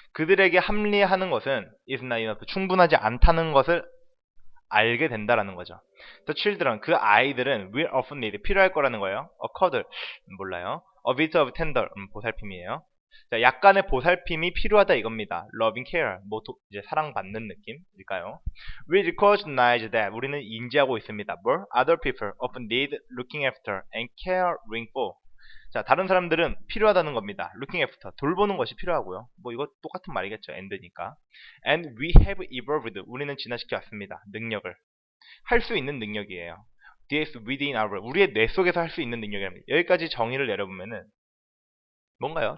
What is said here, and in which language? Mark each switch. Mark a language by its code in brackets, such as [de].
[ko] 그들에게 합리하는 것은 [en] is not enough, [ko] 충분하지 않다는 것을 알게 된다라는 거죠. [en] The children, [ko] 그 아이들은 [en] will often need, [ko] 필요할 거라는 거예요. accord, 몰라요. [en] a bit of tender, [ko] 보살핌이에요. 자, 약간의 보살핌이 필요하다 이겁니다. [en] loving care, [ko] 뭐 이제 사랑받는 느낌일까요? [en] We recognize that, [ko] 우리는 인지하고 있습니다. 뭘? [en] Other people often need looking after and caring for. [ko] 자, 다른 사람들은 필요하다는 겁니다. [en] looking after, [ko] 돌보는 것이 필요하고요. 뭐 이거 똑같은 말이겠죠. and니까. [en] And we have evolved, [ko] 우리는 진화시켜 왔습니다. 능력을. 할 수 있는 능력이에요. [en] This within our, [ko] 우리의 뇌 속에서 할 수 있는 능력이랍니다. 여기까지 정의를 내려보면은 뭔가요?